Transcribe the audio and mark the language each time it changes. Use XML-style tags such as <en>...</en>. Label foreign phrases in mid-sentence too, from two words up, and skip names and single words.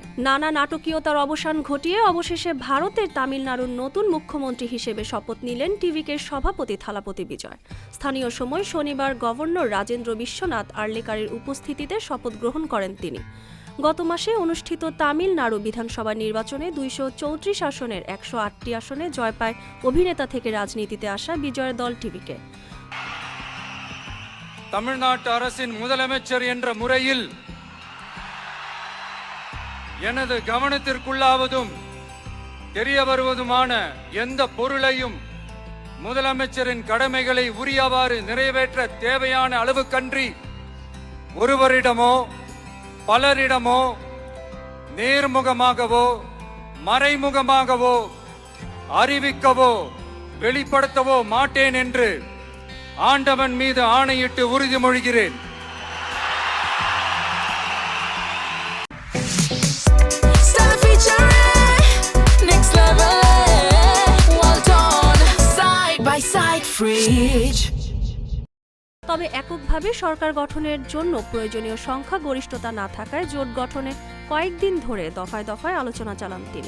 <bn>নানা নাটকীয়তার অবসান ঘটিয়ে অবশেষে ভারতের তামিলনাড়ুর নতুন মুখ্যমন্ত্রী হিসেবে শপথ নিলেন টিভিকের সভাপতি থালাপতি বিজয়। স্থানীয় সময় শনিবার গভর্নর রাজেন্দ্র বিশ্বনাথ আর্লেকারের উপস্থিতিতে শপথ গ্রহণ করেন তিনি। গত মাসে অনুষ্ঠিত তামিলনাড়ু বিধানসভা নির্বাচনে 234 আসনের 108টি আসনে জয় পায় অভিনেতা থেকে রাজনীতিতে আসা বিজয়ের দল টিভিকে।</bn> <ta>தமிழ்நாட்டு அரசின் முதலமைச்சர் என்ற முறையில் எனது கவனத்திற்குள்ளாவதும் தெரிய வருவதுமான எந்த பொருளையும் முதலமைச்சரின் கடமைகளை உரியவாறு நிறைவேற்ற தேவையான அளவுக்கன்றி ஒருவரிடமோ பலரிடமோ நேர்முகமாகவோ மறைமுகமாகவோ அறிவிக்கவோ வெளிப்படுத்தவோ மாட்டேன் என்று ஆண்டவன் மீது ஆணையிட்டு உறுதிமொழிகிறேன்.</ta> <bn>তবে এককভাবে সরকার গঠনের জন্য প্রয়োজনীয় সংখ্যাগরিষ্ঠতা না থাকায় জোট গঠনে কয়েকদিন ধরে দফায় দফায় আলোচনা চালান তিনি।</bn>